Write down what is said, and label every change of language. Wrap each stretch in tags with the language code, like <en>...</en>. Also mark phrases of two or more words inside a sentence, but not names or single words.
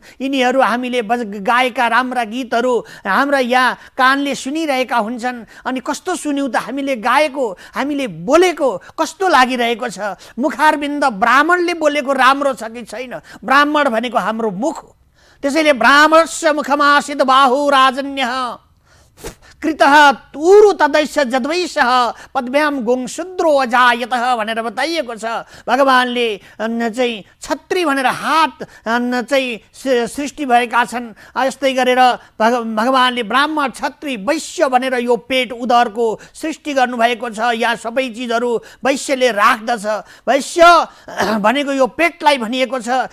<ne>यिनीहरू हामीले गाएका राम्रा गीतहरू हाम्रा यहाँ कानले सुनिरहेका हुन्छन्। अनि कस्तो सुन्यौँ त हामीले गाएको, हामीले बोलेको कस्तो लागिरहेको छ। मुखारबिन्द ब्राह्मणले बोलेको राम्रो छ कि छैन? ब्राह्मण भनेको हाम्रो मुख हो।</ne> <sa>त्यसैले ब्राह्मणस्य मुखमासित बाहु राजन्यः कृतः तूरु तदैश्य जद्वैशः पद्भ्याम गोङशूद्रो अजायतः</sa> <ne>भनेर बताइएको छ। भगवानले चाहिँ छत्री भनेर हात चाहिँ सृष्टि भएका छन्। यस्तै गरेर भगवानले ब्राह्मण, क्षत्रिय, वैश्य भनेर यो पेट उदरको सृष्टि गर्नुभएको छ। यहाँ सबै चिजहरू वैश्यले राख्दछ। वैश्य भनेको यो पेटलाई भनिएको छ।</ne>